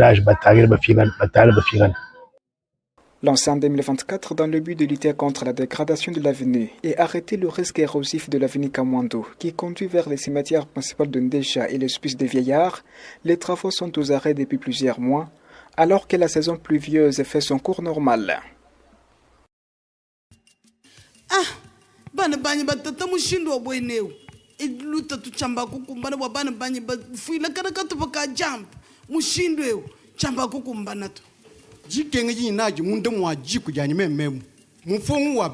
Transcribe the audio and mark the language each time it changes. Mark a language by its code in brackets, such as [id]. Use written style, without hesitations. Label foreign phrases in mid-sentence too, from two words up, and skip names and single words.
[fr] Lancé en 2024 dans le but de lutter contre la dégradation de l'avenue et arrêter le risque érosif de l'avenue Kamwandou qui conduit vers les cimetières principaux de Ndécha et l'hospice des vieillards, les travaux sont aux arrêts depuis plusieurs mois, alors que la saison pluvieuse fait son cours normal. [lua] Jikenge jinaji munde mwaji kujani mememu mfongu wa